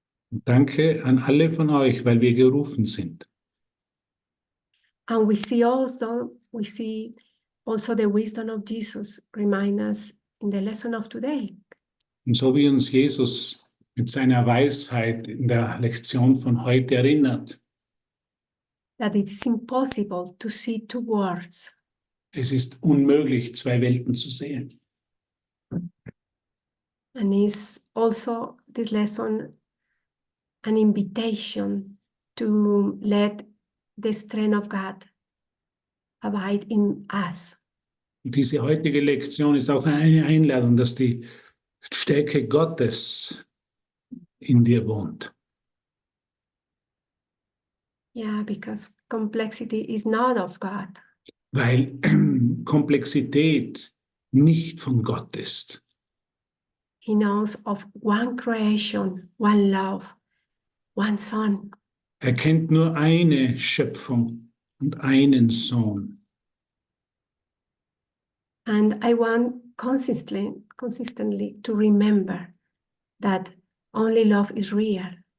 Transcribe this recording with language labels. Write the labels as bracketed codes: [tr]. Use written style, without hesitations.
[de] Und danke an alle von euch, weil wir gerufen sind. [en] And we see also the wisdom of Jesus remind us in the lesson of today. [de] Und so wie uns Jesus mit seiner Weisheit in der Lektion von heute erinnert, [en] That it is impossible to see two worlds. [de] es ist unmöglich, zwei Welten zu sehen. [en] And is also this lesson an invitation to let the strength of God abide in us. [de] Und diese heutige Lektion ist auch eine Einladung, dass die Stärke Gottes in dir wohnt. [en] Yeah, because complexity is not of God. [de] Weil Komplexität nicht von Gott ist. [en] He knows of one creation, one love, one son. [de] Er kennt nur eine Schöpfung und einen Sohn. [en] And I want consistently to remember that only love is real.